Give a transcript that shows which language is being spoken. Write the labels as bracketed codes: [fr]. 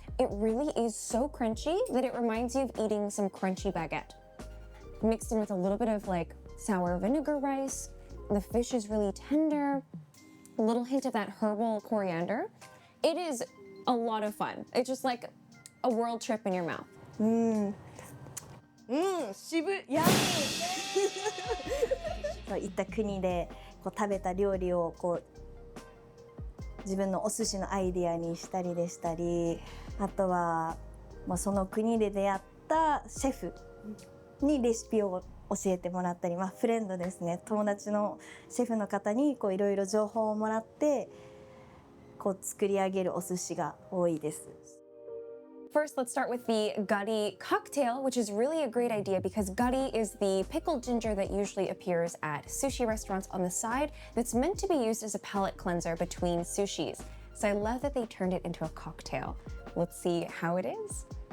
[en] It really is so crunchy that it reminds you of eating some crunchy baguette. Mixed in with a little bit of like sour vinegar rice. The fish is really tender. A little hint of that herbal coriander. It is a lot of fun. It's just like a world trip in your mouth. [ja] 渋やそういった国でこう食べた料理をこう自分のお寿司のアイディアにしたりでしたり、あとは、その国で出会ったシェフにレシピを教えてもらったり、フレンドですね、友達のシェフの方にこういろいろ情報をもらってこう作り上げるお寿司が多いです。 [en] First, let's start with the gari cocktail, which is really a great idea because gari is the pickled ginger that usually appears at sushi restaurants on the side that's meant to be used as a palate cleanser between sushis. So I love that they turned it into a cocktail. Let's see how it is.